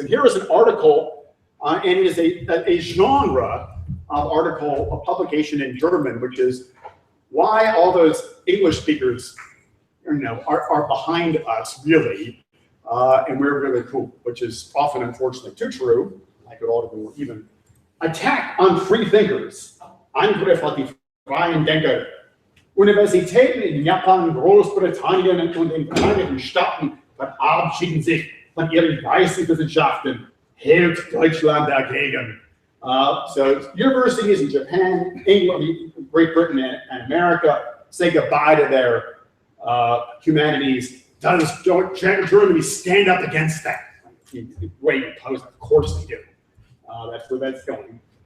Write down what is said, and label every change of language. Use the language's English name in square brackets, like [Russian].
[English] And here is an article, and it is a genre of article, a publication in German, which is why all those English speakers, you know, are behind us, really, and we're really cool, which is often, unfortunately, too true. I could argue even. Attack on free thinkers. [German] Angriff auf die freien Denker. Universitäten in Japan, Großbritannien und den Vereinigten Staaten verabschieden sich von ihren Geisteswissenschaften, hält Deutschland dagegen. [English] So universities in Japan, England, Great Britain, and America say goodbye to their humanities. Does Germany stand up against that? Way to pose, of course they do. That's where that's going.